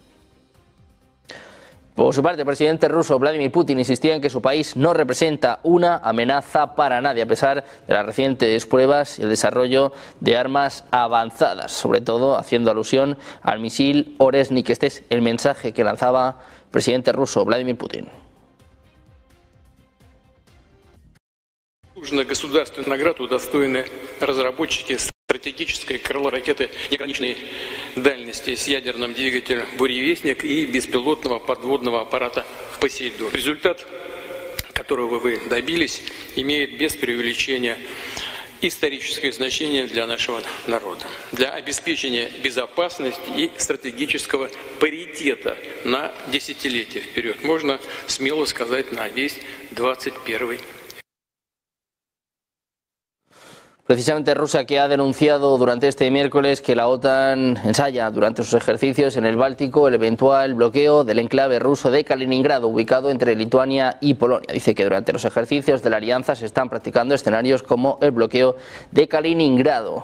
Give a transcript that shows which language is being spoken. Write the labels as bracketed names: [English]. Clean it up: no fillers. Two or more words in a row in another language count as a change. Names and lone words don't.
[Spanish] Por su parte, el presidente ruso Vladimir Putin insistía en que su país no representa una amenaza para nadie, a pesar de las recientes pruebas y el desarrollo de armas avanzadas, sobre todo haciendo alusión al misil Oresnik. Este es el mensaje que lanzaba el presidente ruso Vladimir Putin. [Russian] Государственную награду достойны разработчики стратегической крыло-ракеты неограниченной дальности с ядерным двигателем «Буревестник» и беспилотного подводного аппарата «Посейдон». Результат, которого вы добились, имеет без преувеличения историческое значение для нашего народа, для обеспечения безопасности и стратегического паритета на десятилетия вперед. Можно смело сказать, на весь 21 век. [Spanish] Precisamente Rusia, que ha denunciado durante este miércoles que la OTAN ensaya durante sus ejercicios en el Báltico el eventual bloqueo del enclave ruso de Kaliningrado, ubicado entre Lituania y Polonia. Dice que durante los ejercicios de la alianza se están practicando escenarios como el bloqueo de Kaliningrado.